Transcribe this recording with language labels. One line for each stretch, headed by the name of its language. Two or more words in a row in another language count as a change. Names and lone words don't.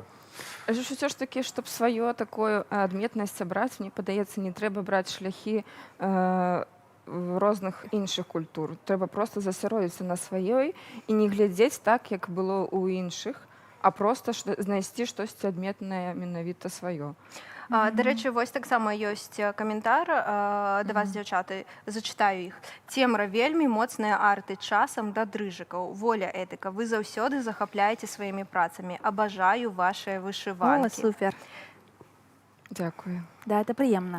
Belarusian: Ўсё ж такі, чтоб сваё такое адметнасць браць, мне падаецца, не трэба браць шляхі розных іншых культур. Трэба проста засяродзіцца на сваёй і не глядзець так, як было ў іншых, а проста знайсці штосьці адметнае менавіта сваё.
Ukrainian: До речі, ось так само
Belarusian: ёсць каментар да вас, дзяўчаты, зачытаю іх. Цемра вельмі моцныя арты, часам да дрыжыкаў, воля этыка. Вы заўсёды захапляеце сваімі працамі. Абажаю вашыя вышыванкі. О, супер. Дзякую. Да, это прыемна.